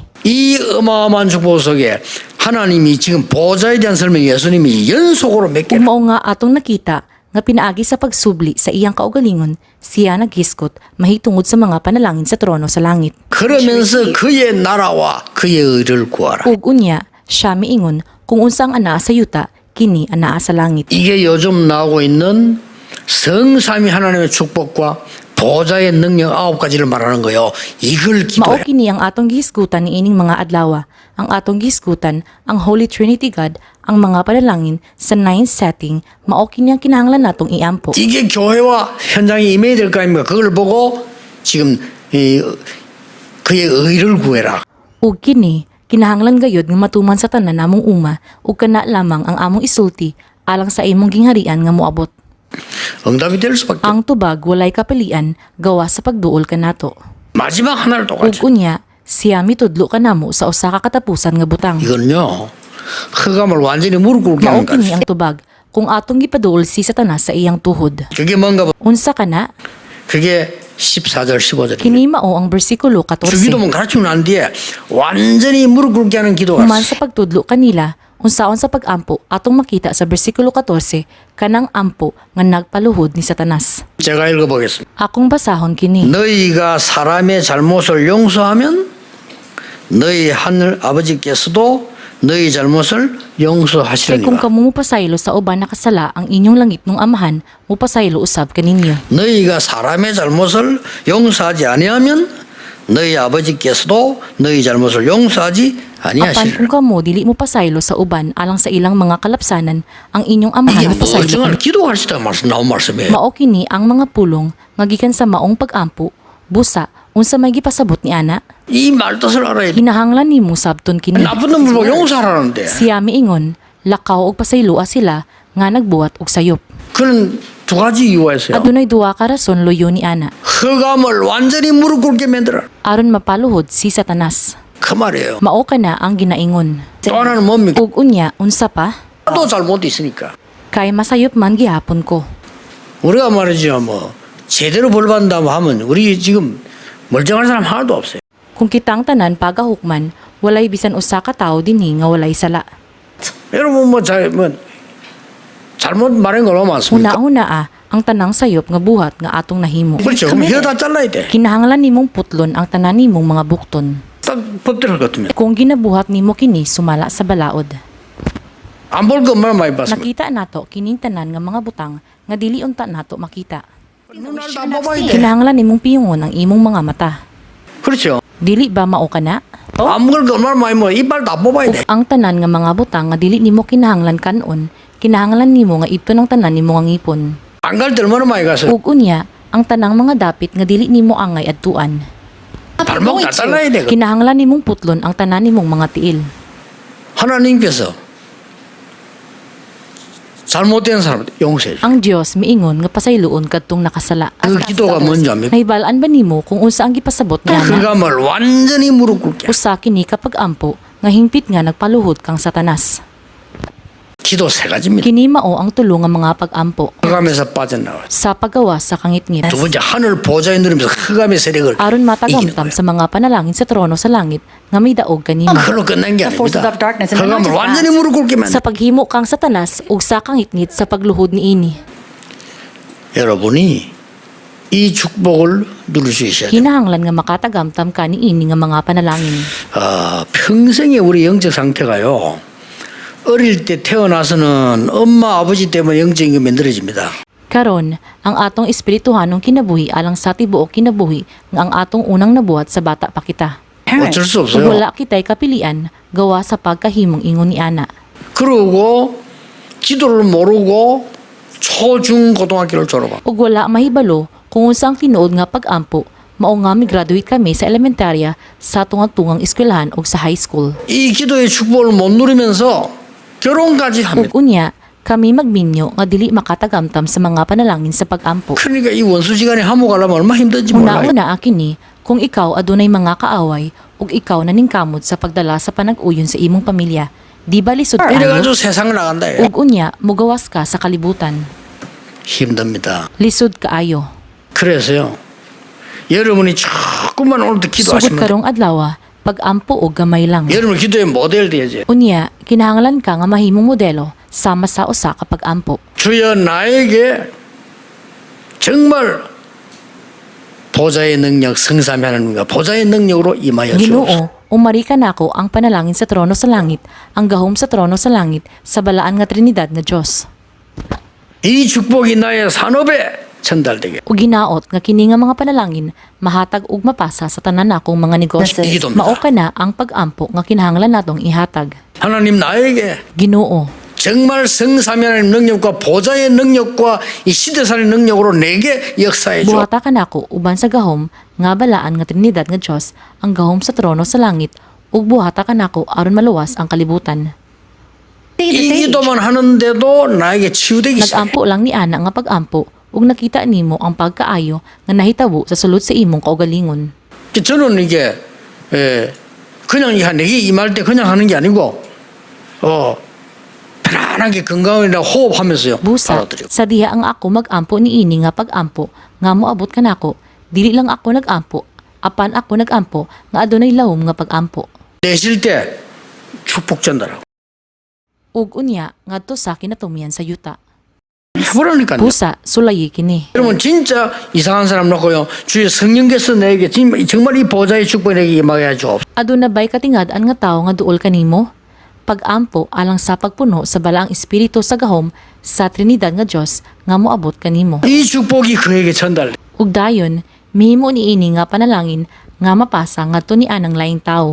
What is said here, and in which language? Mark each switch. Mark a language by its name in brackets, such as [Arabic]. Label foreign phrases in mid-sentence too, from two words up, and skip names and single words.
[Korean] 이 어마어마한 축복 속에 하나님이 지금 보좌에 대한 설명 예수님이 연속으로 몇 개. [Cebuano] Ug mao nga atong nakita nga pinaagi sa pagsubli sa iyang kaugalingon, siya naghiskot mahitungod sa mga panalangin sa trono sa langit. [Korean] 그러면서 그의 나라와 그의 의를 구하라. [Cebuano] Ug unya, siya miingon kung unsang anaa sa yuta, kini anaa sa langit. [Korean] 이게 요즘 나오고 있는 성삼위 하나님의 축복과 보좌의 능력 9가지를 말하는 거요. 이걸 [Cebuano] Mao [Korean] 기도해. [Cebuano] kini ang atong gihisgutan ni ining mga adlawa. Ang atong gihisgutan, ang [English] Holy Trinity God, [Cebuano] ang mga panalangin sa 9th setting, mao kini ang kinahanglan natong iampo. [Korean] 이게 교회와 현장에 임해야 될 거 아닙니까? 그걸 보고 지금 그의 의를 구해라. [Cebuano] Ug kini, kinahanglan gayud nga matuman sa tanan namong uma ug kana lamang ang among isulti alang sa imong gingharian nga moabot. [Korean] 응답이 될 수밖에. [Cebuano] Ang tubag walay kapilian gawa sa pagduol kanato. [Korean] 마지막 하나를 [Cebuano] Ug [Korean] 똑같이. [Cebuano] unya, siya mitudlo kanamo sa usa ka katapusan nga butang. [Korean] 이거는요. 흑암을 완전히 무릎 꿇게 [Cebuano] Mao [Korean] 하는 거. [Cebuano] kini ang tubag kung atong gipaduol si Satanas sa iyang tuhod. [Korean] 그게 뭔가 봐. [Cebuano] Unsa kana? [Korean] 그게 14절 15절. [Cebuano] Kini mao ang bersikulo [Korean] 그 14. 기도만 가르치고 난 뒤에 완전히 무릎 꿇게 하는 기도가 [Cebuano] Human sa pagtudlo kanila, unsaon sa pagampo atong makita sa bersikulo 14 kanang ampo nga nagpaluhod ni Satanas. [Korean] 제가 읽어보겠습니다. [Cebuano] Akong basahon kini. [Korean] 너희가 사람의 잘못을 용서하면 너희 하늘 아버지께서도 너희 잘못을 [Cebuano] Kay kung [Korean] 용서하시리니라. [Cebuano] kamo mupasaylo sa uban nakasala ang inyong langit nung amahan, mupasaylo usab kaninyo. [Korean] 너희가 사람의 잘못을 용서하지 아니하면 너희 아버지께서도 너희 잘못을 용서하지 [Cebuano] Apan [Korean] 아니하시리라. [Cebuano] kung kamo dili mo pasaylo sa uban alang sa ilang mga kalapsanan, ang inyong amahan [Korean] 이게 [Cebuano] mupasaylo [Korean] 멀쩡한 [Cebuano] kaninyo. [Korean] 기도할 수 있다는 말씀 나온 말씀이에요. [Cebuano] Mao kini ang mga pulong nga gikan sa maong pagampo, busa unsa may gipasabot ni ana, [Korean] 이 말뜻을 알아야 돼. [Cebuano] hinahanglan nimo sabton kini. [Korean] 나쁜 놈을 보고 용서하라는데 [Cebuano] Siya miingon, lakaw og pasayloa sila nga nagbuhat og sayop. [Korean] 그는 두 가지 이유가 있어요. [Cebuano] Adunay duha ka rason loyo ni ana, [Korean] 흑암을 완전히 무릎 꿇게 만들어. [Cebuano] aron mapaluhod si Satanas. [Korean] 그 말이에요. [Cebuano] Mao kana ang ginaingon. [Korean] 또 하나는 뭡니까? [Cebuano] Ug unya unsa pa? [Korean] 또 잘못 있으니까. [Cebuano] Kay masayop man gihapon ko. [Korean] 우리가 말이죠, 뭐 제대로 벌 받는다고 하면 우리 지금 멀쩡한 사람 하나도 없어요. [Cebuano] Kung kitang tanan pagahukman, walay bisan usa ka tawo dinhi nga walay sala. [Korean] 여러분 잘못 말한 거 너무 많습니까? [Cebuano] Una-una ang tanang sayop nga buhat nga atong nahimo. [Korean] 그렇죠. 그럼 혀 다 잘라야 돼. [Cebuano] Kinahanglan nimong putlon ang tanan nimong mga bukton. [Korean] 딱 법대로 같으면 [Cebuano] Kung ginabuhat nimo kini sumala sa balaod. [Korean] 안 볼 거 얼마나 많이 봤습니까? [Cebuano] Nakita nato kining tanan nga mga butang nga dili unta nato makita. [Korean] 눈알 다 뽑아야 돼. [Cebuano] Kinahanglan nimong piyungon ang imong mga mata. [Korean] 그렇죠. [Cebuano] Dili ba mao kana? [Korean] 안 먹을 거 얼마나 많이 먹어. 이빨 다 뽑아야 돼. [Cebuano] Ug ang tanan nga mga butang nga dili nimo kinahanglan kanon, kinahanglan nimo nga ibton ang tanan nimo nga ngipon. [Korean] 안 갈 때 얼마나 많이 갔어요. [Cebuano] Ug unya, ang tanang mga dapit nga dili nimo angay adtuan. [Korean] 발목 다 잘라야 돼. 그거. [Cebuano] Kinahanglan nimong putlon ang tanan nimong mga tiil. [Korean] 하나님께서 잘못된 사람 용서해 줘. [Cebuano] Ang Dios miingon nga pasayloon kadtong nakasala. [Korean] 그 기도가 뭔지 압니까? [Cebuano] Nahibalaan ba nimo kung unsa ang gipasabot niya? [Korean] 흑암을 완전히 무릎 꿇게. [Cebuano] Usa kini kapag ampo nga hingpit nga nagpaluhod kang Satanas. [Korean] 기도 세 가지입니다. [Cebuano] Kini mao ang tulo nga mga pag-ampo [Korean] 흑암에서 빠져나와. [Cebuano] sa paggawa sa kangitngit. [Korean] 두 번째 하늘 보좌에 누리면서 흑암의 세력을 [Cebuano] Aron [Korean] 이기는 [Cebuano] matagamtam [Korean] 거예요. [Cebuano] sa mga panalangin sa trono sa langit nga may daog kanimo. [Korean] 그걸로 끝난 게 [English] forces [Korean] 아닙니다. [English] of darkness. And not [Korean] 흑암을 [English] just [Korean] 완전히 [English] that. [Korean] 무릎 꿇게 [Cebuano] Sa [Korean] 만든 [Cebuano] paghimo kang Satanas ug sa kangitngit sa pagluhod niini. [Korean] 여러분이 이 축복을 누릴 수 있어야 돼요. [Cebuano] Kinahanglan nga makatagamtam ka niini nga mga panalangin. [Korean] 평생의 우리 영적 상태가요. 어릴 때 태어나서는 엄마 아버지 때문에 영적인 게 만들어집니다. [Cebuano] Karon, ang atong espirituhanong kinabuhi alang sa tibuok kinabuhi nga ang atong unang nabuhat sa bata pa kita. [Korean] 어쩔 수 [Cebuano] Ug [Korean] 없어요. [Cebuano] wala kitay kapilian gawa sa pagkahimong ingon ni ana. [Korean] 그러고 기도를 모르고 초중 고등학교를 졸업하고 [Cebuano] ug wala mahibalo kung unsa ang tinuod nga pag-ampo, mao nga mi-graduate kami sa elementarya sa tungang-tungang eskwelahan ug sa [English] high school. [Korean] 이 기도의 축복을 못 누리면서 결혼까지 합니다. [Cebuano] Ug unya, kami magminyo nga dili makatagamtam sa mga panalangin sa pag-ampo. [Korean] 그러니까 이 원수지간에 하모가려면 얼마나 힘든지 몰라요. [Cebuano] Una-una akin ni, kung ikaw adunay mga kaaway ug ikaw naningkamot sa pagdala sa panag-uyon sa imong pamilya, di ba lisod kayo? [Korean] 이래가지고 세상을 나간다. [Cebuano] Ug unya, mugawas ka sa kalibutan. [Korean] 힘듭니다. [Cebuano] Lisod kaayo. [Korean] 그래서요. 여러분이 조금만 오늘도 [Cebuano] Sugod [Korean] 기도하시면 돼요. [Cebuano] karong adlaw, pag-ampo og gamay lang. [Korean] 여러분 기도의 모델 되야지. [Cebuano] Unya, kinahanglan ka nga mahimong modelo sama sa usa ka pag-ampo. [Korean] 주여 나에게 정말 보좌의 능력 성삼위 하나님과 보좌의 능력으로 임하여 주옵소서. [Cebuano] Ginoo, umari ka nako ang panalangin sa trono sa langit, ang gahom sa trono sa langit, sa balaan nga Trinidad nga Dios. [Korean] 이 축복이 나의 산업에 전달되게. [Cebuano] Ug ginaot nga kini nga mga panalangin mahatag ug mapasa sa tanan nakong mga negosyo. Igidomda. Mao ka na ang pag-ampo nga kinahanglan natong ihatag. [Korean] 하나님 나에게 [Cebuano] Ginoo, [Korean] 정말 성삼위 하나님 능력과 보좌의 능력과 이 시대살의 능력으로 내게 역사해 줘. [Cebuano] buhata ka nako uban sa gahom nga balaan nga Trinidad nga Dios, ang gahom sa trono sa langit, ug buhata ka nako aron maluwas ang kalibutan. [Korean] 이 기도만 하는데도 나에게 치유되기 시작해. [Cebuano] Nag-ampo lang ni ana nga pag-ampo ug nakita nimo ang pagkaayo nga nahitabo sa sulod sa imong kaugalingon. [Korean] 저는 이게 그냥 내게 임할 때 그냥 하는 게 아니고 편안하게 건강이나 호흡하면서요. [Cebuano] Busa, [Korean] 받아들여. [Cebuano] sa diha ang ako mag-ampo ni ini nga pag-ampo, nga moabot ka nako, dili lang ako nag-ampo, apan ako nag-ampo, nga adunay lahom nga pag-ampo. [Korean] 내쉴 때 축복 전달하고. [Cebuano] Ug unya, ngadto sa kinatumian sa yuta. [Korean] 해보라니까요. [Cebuano] Busa, sulayi kini. [Korean] 여러분 진짜 이상한 사람 놓고요. 주의 성령께서 내게 정말 이 보좌의 축복이 내게 임하게 하죠. [Cebuano] Aduna bay katingad-an nga tawo nga duol kanimo? Pag-ampo alang sa pagpuno sa balaang espiritu sa gahom sa Trinidad nga Dios nga moabot kanimo. [Korean] 이 축복이 그에게 전달돼. [Cebuano] Ug dayon, mihimo ni ini nga panalangin nga mapasa ngadto ni anang laing tawo.